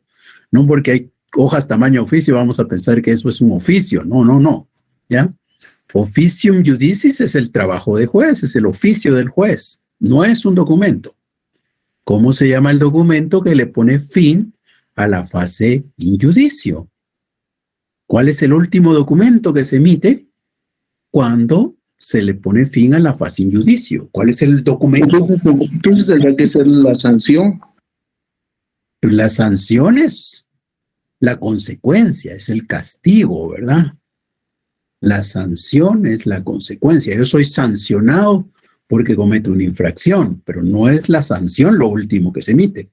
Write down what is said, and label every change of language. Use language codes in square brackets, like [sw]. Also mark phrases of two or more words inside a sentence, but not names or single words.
[es] No porque hay hojas tamaño oficio vamos a pensar que eso es un oficio, no, ¿ya? [la] Oficium judicis [es] es el trabajo de juez, es el oficio del juez, no es un documento. ¿Cómo se llama el documento que le pone fin a la fase [la] in judicio? [es] ¿Cuál es el último documento que se emite cuando se le pone fin a la fase [la] in judicio? [es] ¿Cuál es el documento? Entonces tendrá que ser la sanción. La sanción es la consecuencia, es el castigo, ¿verdad? La sanción es la consecuencia. Yo soy sancionado porque cometo una infracción, pero no es la sanción lo último que se emite.